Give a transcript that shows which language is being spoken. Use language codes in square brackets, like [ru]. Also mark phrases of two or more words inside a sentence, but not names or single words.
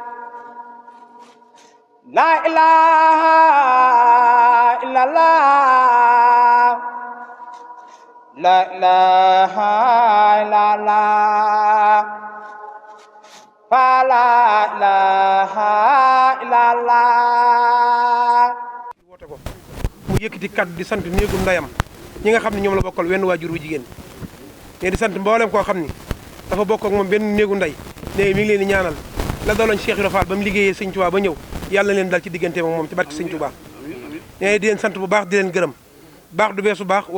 [ar] لا إله إلا الله لا إله إلا الله فلا إله إلا الله [wo] mu yëkkati kaddu di sant néegum ndayam ñi nga xam ne ñoom la bokkal wenn waajur wu jigéen ne di sant mboolem koo xam ni dafa bokk ak moom benn néegu nday ne mi ngi leen di ñaanal la daloon Cheikh Ibra Fall ba mu liggéeyee Sëñ Tuubaa ba ñëw yàlla na leen dal ci diggante moom ci barke Sëñ Tuubaa ne di leen sant bu baax di leen gërëm baax du weesu baax